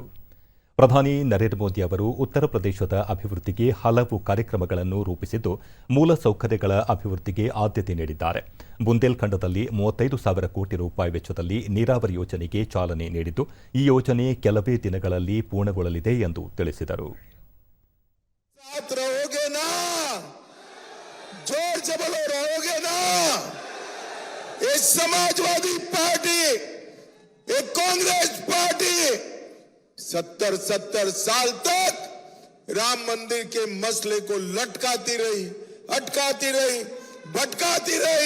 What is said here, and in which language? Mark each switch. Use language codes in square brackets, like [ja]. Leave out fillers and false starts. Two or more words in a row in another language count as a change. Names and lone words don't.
[kn] ಪ್ರಧಾನಿ ನರೇಂದ್ರ ಮೋದಿ ಅವರು ಉತ್ತರ ಪ್ರದೇಶದ ಅಭಿವೃದ್ಧಿಗೆ ಹಲವು ಕಾರ್ಯಕ್ರಮಗಳನ್ನು ರೂಪಿಸಿದ್ದು, ಮೂಲಸೌಕರ್ಯಗಳ ಅಭಿವೃದ್ಧಿಗೆ ಆದ್ಯತೆ ನೀಡಿದ್ದಾರೆ. ಬುಂದೇಲ್ಖಂಡದಲ್ಲಿ 35,000 ಕೋಟಿ ರೂಪಾಯಿ ವೆಚ್ಚದಲ್ಲಿ ನೀರಾವರಿ ಯೋಜನೆಗೆ ಚಾಲನೆ ನೀಡಿದ್ದು, ಈ ಯೋಜನೆ ಕೆಲವೇ ದಿನಗಳಲ್ಲಿ ಪೂರ್ಣಗೊಳ್ಳಲಿದೆ ಎಂದು ತಿಳಿಸಿದರು. [hi] समाजवादी पार्टी, एक कांग्रेस पार्टी 70 साल तक राम मंदिर के मसले को लटकाती रही, अटकाती रही, भटकाती रही.